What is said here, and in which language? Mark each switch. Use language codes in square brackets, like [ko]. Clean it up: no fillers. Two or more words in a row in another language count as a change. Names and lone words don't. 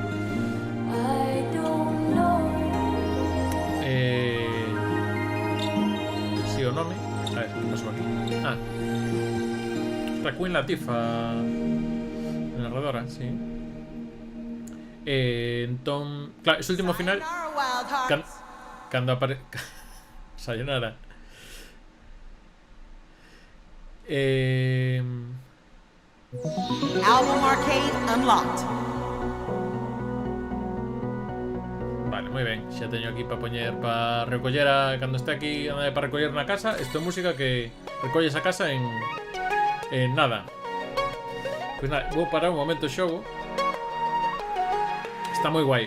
[gl] Si o nome, a ver, que pasou aquí? Está Queen Latifah narradora, sí. Entón, claro, ese último final cando apare... Sayonara. [en] Album Arcade unlocked. [gl] Vale, moi ben. Xa teño aquí para poñer, para recoller cando este aquí para recoller na casa. Isto é música que recolles a casa en nada. Pois nada, vou parar un momento o xogo. Está moi guai.